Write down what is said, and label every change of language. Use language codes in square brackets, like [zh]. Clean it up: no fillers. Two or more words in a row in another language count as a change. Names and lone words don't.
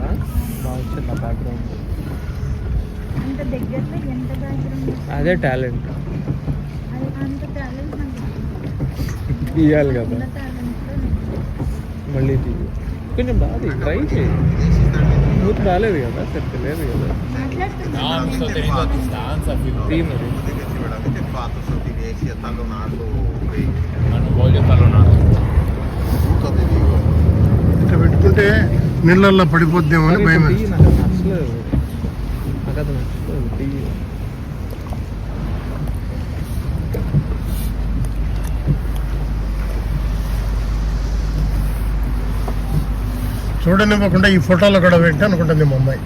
[te] బాగా వచ్చింది బ్యాక్గ్రౌండ్. అదే టాలెంట్ తీయాలి కదా. మళ్ళీ తీయ కొంచెం బాగా ట్రై చేయి. మూత రాలేదు కదా, చెప్పలేదు కదా. [it] No, mi sto tenendo a distanza, Sì, ma figurati che ci veramente il fatto se ti riesci a tallonato, ma non voglio tallonato. Tutto ti dico. [te] ఇట్లా పెట్టుకుంటే నీళ్ళల్లో పడిపోద్దేమో అని భయం తీయి, వేస్తుంది. నాకు నచ్చలేదు. నాకు అది నచ్చలేదు. తీయి. చూడనివ్వకుండా ఈ ఫోటోలో కూడా పెట్టి అనుకుంటుంది మా అమ్మాయి.